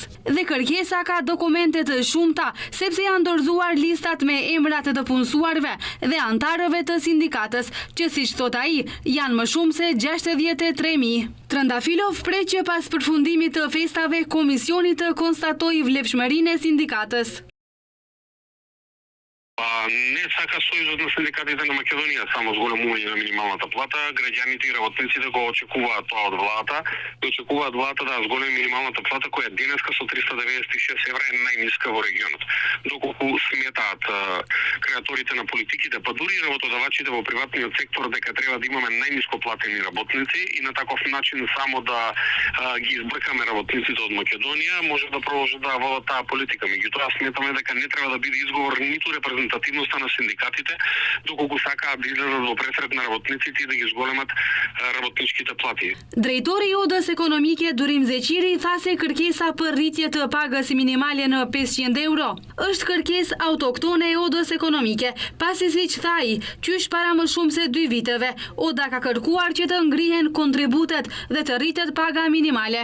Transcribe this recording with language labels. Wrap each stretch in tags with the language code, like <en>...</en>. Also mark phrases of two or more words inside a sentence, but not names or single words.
<sq>Dhe kërkesa ka dokumente të shumta, sepse janë dorëzuar listat me emrat të punësuarve dhe antarëve të sindikatës, që siç thot ai, janë më shumë se 63.000. Trendafilov prej që pas përfundimit të festave, komisioni të konstatoi vlefshmërinë e sindikatës.</sq> <mk>Не сака союзот на синдикатите на Македонија само зголемување на минималната плата, граѓаните и работниците го очекуваат тоа од владата, и очекуваат владата да зголеми минималната плата која денеска со 396 евра е најниска во регионот. Доколку сметаат креаторите на политиките, па дури и работодавачите во приватниот сектор дека треба да имаме најниско платени работници и на таков начин само да ги избркаме работниците од Македонија, може да продолжат да водат таа политика. Меѓутоа сметаме дека не треба да биде изговор ниту репрезентативноста на синдикатите, доколку сакаат да излезат во пресрет на работниците и да ги зголемат работничките плати.</mk> <sq>Drejtori i Odës Ekonomike Durim Zeqiri tha se kërkesa për rritje të pagës minimale në 500 euro është kërkesë autoktone e Odës Ekonomike, pasi siç tha ai, qysh para më shumë se 2 viteve, Oda ka kërkuar që të ngrihen kontributet dhe të rritet paga minimale.</sq>